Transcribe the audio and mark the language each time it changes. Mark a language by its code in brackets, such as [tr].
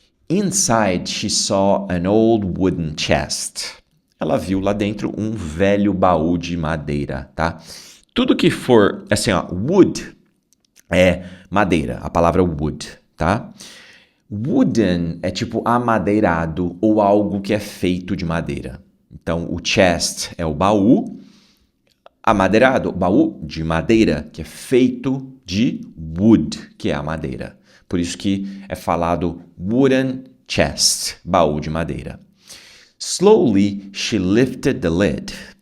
[en] Inside, she saw an old wooden chest. [pt] Ela viu lá dentro um velho baú de madeira, tá? Tudo que for, assim, ó, wood é madeira, a palavra wood, tá? Wooden é tipo amadeirado ou algo que é feito de madeira. Então, o chest é o baú, amadeirado, o baú de madeira, que é feito de wood, que é a madeira. Por isso que é falado wooden chest, baú de madeira. [en] Slowly, she lifted the lid.